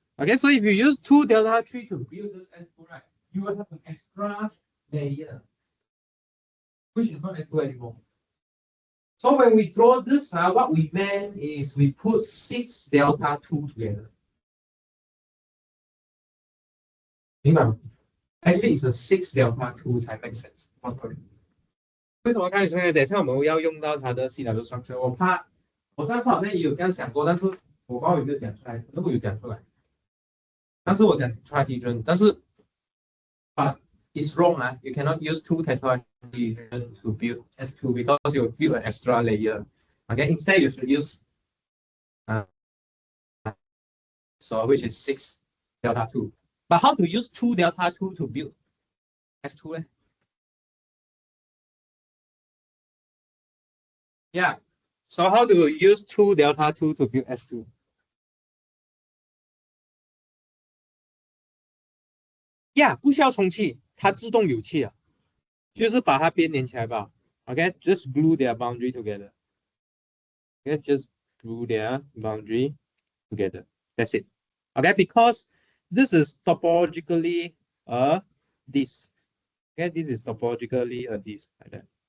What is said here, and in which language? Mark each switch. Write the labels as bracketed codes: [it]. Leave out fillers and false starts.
[en] Okay, so if you use two delta 3 to build this S2, right, you will have an extra layer, which is not S2 anymore. So when we draw this, what we meant is we put 6 delta 2 together. Actually, it's a 6 delta 2 才 make sense. [zh] 为什么看出来？等一下我们要用到它的 CW structure，我怕我上次好像也有这样想过，但是我不知道有没有讲出来，可能我有讲出来。但是我讲 tetrahedron，但是 [en] but it's wrong, you cannot use two tetrahedron to build S2 because you build an extra layer. Okay, instead you should use so which is 6 delta 2. But how to use 2 delta 2 to build S2? Yeah. So how do you use 2 delta 2 to build S2? [zh] Yeah, 不需要充气，它自动有气啊，就是把它边连起来吧。 [en] Okay, just glue their boundary together. Okay, just glue their boundary together. That's it. Okay, because this is topologically a this. Okay, this is topologically a this like that.